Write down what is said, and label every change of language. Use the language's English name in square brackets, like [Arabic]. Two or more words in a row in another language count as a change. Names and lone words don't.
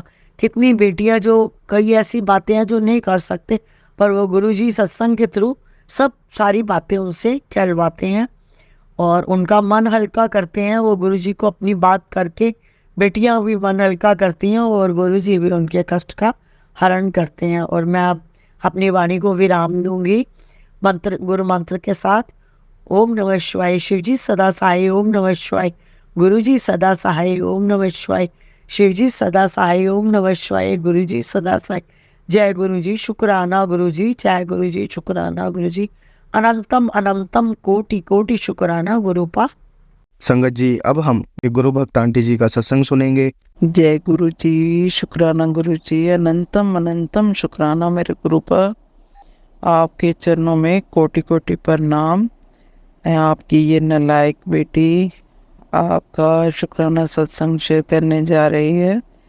[Hindi] कितनी बेटियां जो कई ऐसी बातें हैं जो नहीं कर सकते, पर वो गुरुजी सत्संग के थ्रू सब सारी बातें उनसे कहलवाते हैं और उनका मन हल्का करते हैं। वो गुरुजी को अपनी बात करके बेटियां भी मन हल्का करती हैं और गुरुजी भी उनके कष्ट का हरण करते हैं। और मैं अब अपनी वाणी को विराम दूंगी गुरु मंत्र के साथ। [Sanskrit] ओम नमः शिवाय, [Hindi] शिव जी सदा सहाय। [Sanskrit] ओम नमः शिवाय, [Hindi] गुरु जी सदा सहाय। [Sanskrit] ओम नमः शिवाय, [Hindi] शिव जी सदा सहाय। [Sanskrit] ओम नमः शिवाय, [Hindi] गुरु जी सदा सहाय। जय गुरु जी, शुक्राना गुरु जी, जय गुरु जी, शुक्राना गुरु जी, अनंतम अनंतम कोटि कोटि शुक्राना गुरुपा। संगत जी, अब हम एक गुरु भक्त आंटी जी का सत्संग सुनेंगे। जय गुरु जी, शुक्राना गुरु जी, अनंतम अनंतम शुक्राना मेरे गुरु पर। आपके चरणों में कोटि कोटि प्रणाम। आपकी ये नालायक बेटी आपका शुक्राना सत्संग शेयर करने जा रही है।